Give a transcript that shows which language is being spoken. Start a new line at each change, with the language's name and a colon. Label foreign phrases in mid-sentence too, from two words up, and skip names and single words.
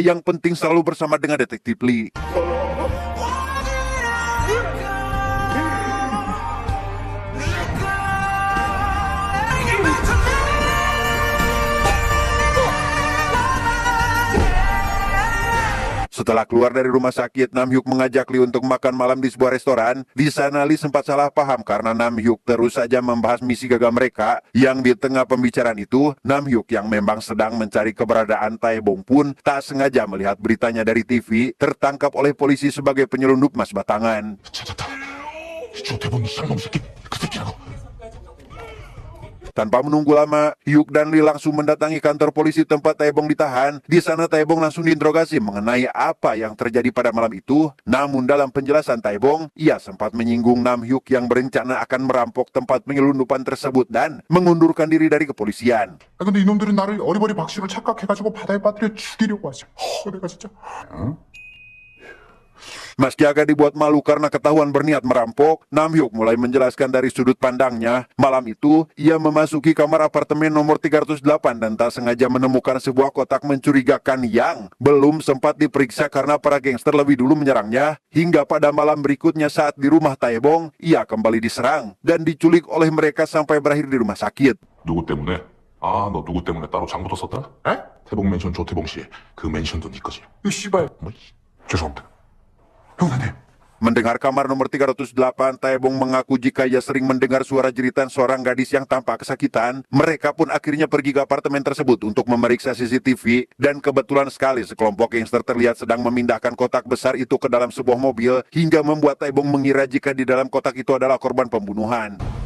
Indonesian: Yang penting selalu bersama dengan detektif Lee. Setelah keluar dari rumah sakit, Nam Hyuk mengajak Lee untuk makan malam di sebuah restoran. Di sana Lee sempat salah paham karena Nam Hyuk terus saja membahas misi gagal mereka. Yang di tengah pembicaraan itu, Nam Hyuk yang memang sedang mencari keberadaan Taebong pun tak sengaja melihat beritanya dari TV tertangkap oleh polisi sebagai penyelundup emas batangan.
Korean: 찾았다. 이쪽 대본 쌍놈 새끼. 그 새끼라고.
Indonesian: Tanpa menunggu lama, Hyuk dan Lee langsung mendatangi kantor polisi tempat Taebong ditahan. Di sana Taebong langsung diinterogasi mengenai apa yang terjadi pada malam itu. Namun dalam penjelasan Taebong, ia sempat menyinggung Nam Hyuk yang berencana akan merampok tempat penyelundupan tersebut dan mengundurkan diri dari kepolisian.
Korean: 아 근데 이놈들은 나를 어리버리 박씨로 착각해가지고 바다에 빠뜨려 죽이려고 하지. 내가 진짜.
Indonesian: Meski agak dibuat malu karena ketahuan berniat merampok, Nam Hyuk mulai menjelaskan dari sudut pandangnya. Malam itu, ia memasuki kamar apartemen nomor 308 dan tak sengaja menemukan sebuah kotak mencurigakan yang belum sempat diperiksa karena para gangster lebih dulu menyerangnya. Hingga pada malam berikutnya saat di rumah Taebong, ia kembali diserang dan diculik oleh mereka sampai berakhir di rumah sakit.
Korean: 누구 때문에? 아, 너 누구 때문에 따로 장부터 썼다? 에? 태봉 맨션 조태봉 씨. 그 맨션도 네 거지. 이 씨발. 뭐, 죄송합니다. 형사님.
Indonesian: Mendengar kamar nomor 308, Taebong mengaku jika ia sering mendengar suara jeritan seorang gadis yang tampak kesakitan. Mereka pun akhirnya pergi ke apartemen tersebut untuk memeriksa CCTV. Dan kebetulan sekali sekelompok gangster terlihat sedang memindahkan kotak besar itu ke dalam sebuah mobil, hingga membuat Taebong mengira jika di dalam kotak itu adalah korban pembunuhan.